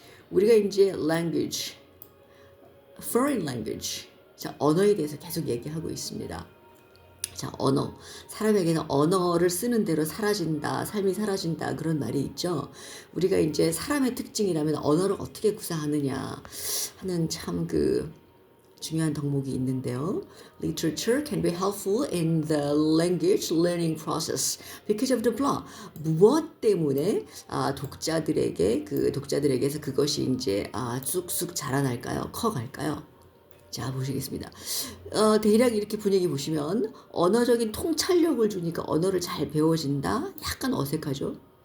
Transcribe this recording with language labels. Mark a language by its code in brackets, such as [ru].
[ko] 우리가 이제 language, foreign language, 자, 언어에 대해서 계속 얘기하고 있습니다. 자, 언어. 사람에게는 언어를 쓰는 대로 사라진다, 삶이 사라진다, 그런 말이 있죠. 우리가 이제 사람의 특징이라면 언어를 어떻게 구사하느냐 하는 참 중요한 덕목이 있는데요. [en] Literature can be helpful in the language learning process because of the blah. [ko] 무엇 때문에 독자들에게서 그것이 이제 쑥쑥 자라날까요? 커갈까요? 자, 보시겠습니다. 대략 이렇게 분위기 보시면 언어적인 통찰력을 주니까 언어를 잘 배워진다. 약간 어색하죠.